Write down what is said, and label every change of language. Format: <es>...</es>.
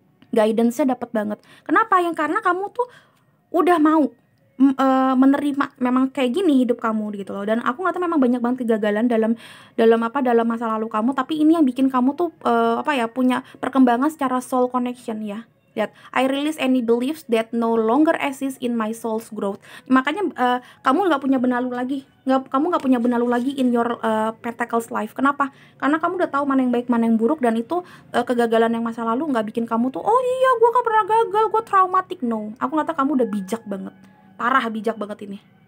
<id>Guidance-nya dapat banget. Kenapa? Yang karena kamu tuh udah mau menerima memang kayak gini hidup kamu gitu loh. Dan aku ngeliatnya memang banyak banget kegagalan dalam masa lalu kamu, tapi ini yang bikin kamu tuh punya perkembangan secara soul connection ya. Lihat,</id> <en>I release any beliefs that no longer exist in my soul's growth.</en> <id>Makanya kamu nggak punya benalu lagi. Kamu nggak punya benalu lagi</id> <en>in your Pentacles life.</en> <id>Kenapa? Karena kamu udah tahu mana yang baik, mana yang buruk, dan itu kegagalan yang masa lalu nggak bikin kamu tuh, oh iya gue kan pernah gagal, gue traumatik. No, aku ngeliatnya kamu udah bijak banget. Parah bijak banget ini.</id>